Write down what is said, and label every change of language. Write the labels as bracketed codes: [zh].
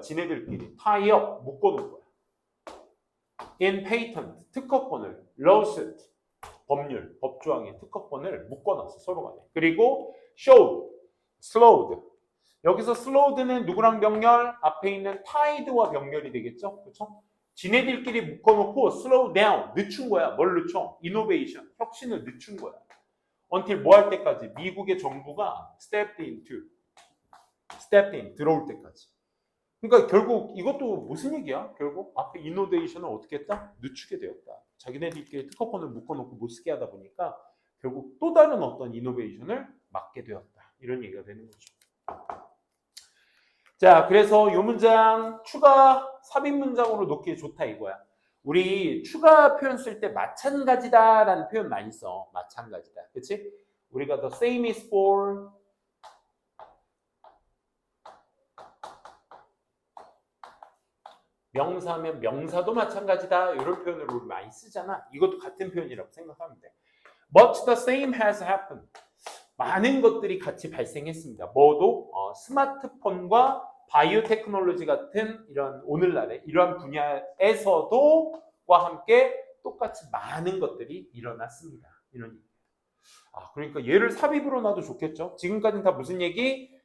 [ko] 지네들끼리 [en] tie up, [ko] 묶어놓은 거야. in patent, 특허권을, lawsuit, 법률, 법조항의 특허권을 묶어놨어, 서로 간에. 그리고 [en] showed, slowed. [ko] 여기서 slowed는 누구랑 병렬? 앞에 있는 tied와 병렬이 되겠죠? 그렇죠? 지네들끼리 묶어놓고 [en] slow down, [ko] 늦춘 거야. 뭘 늦춰? innovation, 혁신을 늦춘 거야. [en] until [ko] 뭐 할 때까지? 미국의 정부가 [en] stepped in, [ko] 들어올 때까지. 그러니까 결국 이것도 무슨 얘기야? 결국 앞에 innovation을 어떻게 했다? 늦추게 되었다. 자기네들끼리 특허권을 묶어놓고 못 쓰게 하다 보니까 결국 또 다른 어떤 innovation을 막게 되었다. 이런 얘기가 되는 거죠. 자, 그래서 이 문장 추가 삽입 문장으로 놓기에 좋다 이거야. 우리 추가 표현 쓸 때 마찬가지다라는 표현 많이 써. 마찬가지다. 그치? 우리가 [en] the same is for [ko] 명사면 명사도 마찬가지다. 이런 표현을 우리 많이 쓰잖아. 이것도 같은 표현이라고 생각하면 돼. [en] But the same has happened. [ko] 많은 것들이 같이 발생했습니다. 뭐도? 스마트폰과 바이오 테크놀로지 같은 이런 오늘날의 이러한 분야에서도 과 함께 똑같이 많은 것들이 일어났습니다. 이런 얘기. 그러니까 얘를 삽입으로 놔도 좋겠죠. 지금까지는 다 무슨 얘기?